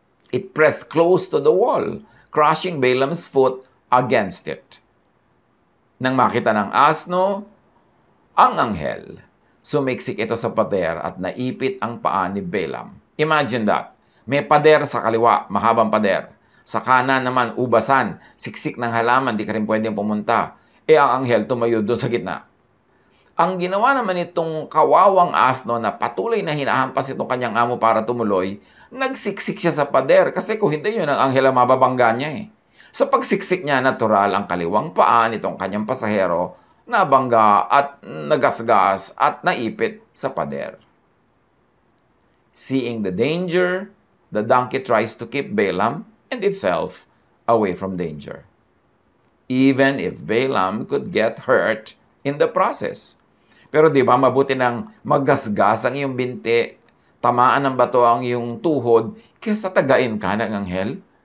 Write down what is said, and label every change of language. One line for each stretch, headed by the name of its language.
English: It pressed close to the wall, crushing Balaam's foot against it.
Filipino: Nang makita ng asno, ang anghel, sumiksik ito sa pader at naipit ang paa ni Balaam.
English: Imagine that.
Filipino: May pader sa kaliwa, mahabang pader. Sa kanan naman, ubasan, siksik ng halaman, di ka rin pwedeng pumunta. Ang anghel tumayo doon sa gitna. Ang ginawa naman itong kawawang asno na patuloy na hinahampas itong kanyang amo para tumuloy, nagsiksik siya sa pader kasi kung hindi yun, ang anghel ang mababangga niya eh. Sa pagsiksik niya, natural ang kaliwang paa nitong kanyang pasahero nabangga at nagasgas at naipit sa pader.
English: Seeing the danger, the donkey tries to keep Balaam and itself away from danger. Even if Balaam could get hurt in the process.
Filipino: Pero di ba mabuti nang maggasgas ang iyong binti, tamaan ng bato ang iyong tuhod, kaysa tagain ka ng anghel?